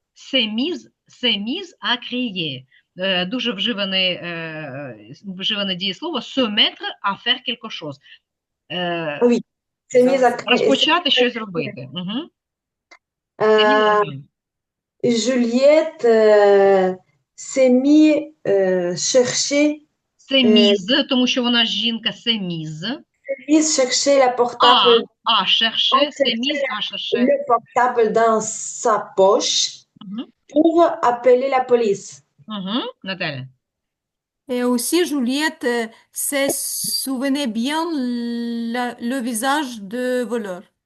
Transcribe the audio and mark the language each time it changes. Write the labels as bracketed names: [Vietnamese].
[French] S'est mise à crier. [Ukrainian] Дуже вживане дієслово [French] se mettre à faire quelque chose. Oui, s'est mise à crier. [Ukrainian] Розпочати щось робити. Угу. [French] Juliette s'est mis chercher, [Ukrainian] Це mise, тому що вона жінка, [French] c'est mise. chercher la portable, Chercher, c'est mise à chercher. le portable dans sa poche pour appeler la police. [Ukrainian] Наталя. [French] Et aussi, Juliette se souvenait bien le visage de voleur.